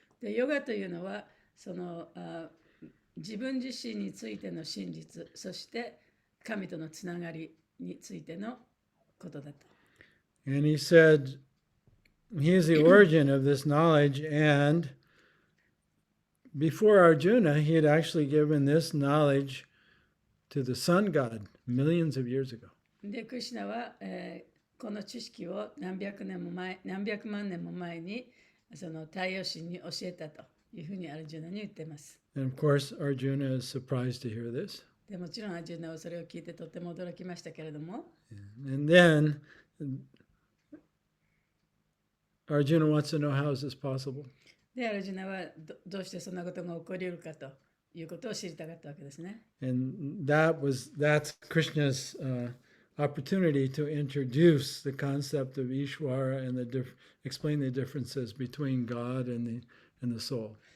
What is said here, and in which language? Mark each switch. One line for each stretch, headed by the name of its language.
Japanese: で、ヨガというのはその自分自身についての真実、そして神とのつながりについてのことだと。
English: And he said he is the origin of this knowledge, and before Arjuna, he had actually given this knowledge to the sun god millions of years ago.
Japanese: で、クリシュナは、この知識を何百万年も前にその太陽神に教えたというふうにアルジュナに言っています。
English: And of course, Arjuna is surprised to hear this.
Japanese: で、もちろんアルジュナはそれを聞いてとても驚きましたけれども。
English: And then Arjuna wants to know how is this possible.
Japanese: で、アルジュナはどうしてそんなことが起こり得るかということを知りたかったわけですね。
English: And that's Krishna's opportunity to introduce the concept of Ishvara and explain the differences between God and the soul.